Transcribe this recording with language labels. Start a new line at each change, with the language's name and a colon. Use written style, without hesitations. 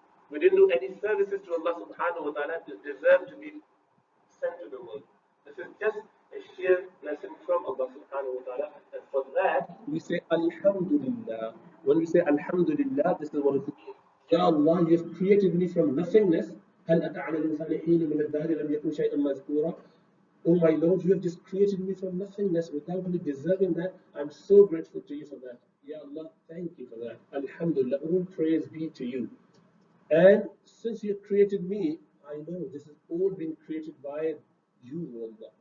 English: We didn't do any services to Allah subhanahu wa ta'ala to deserve to be sent to the world. This is just a sheer blessing from Allah subhanahu wa ta'ala. And for that, we say Alhamdulillah. When we say Alhamdulillah, this is what it means. Ya Allah, you have created me from nothingness.
Arabic: هل أتى على الإنسان حين من الدهر لم يكن شيئا مذكورا.
English: Oh my Lord, you have just created me from nothingness without me deserving that. I'm so grateful to you for that. Ya Allah, thank you for that. Alhamdulillah, all praise be to you. And since you created me, I know this has all been created by you, Allah.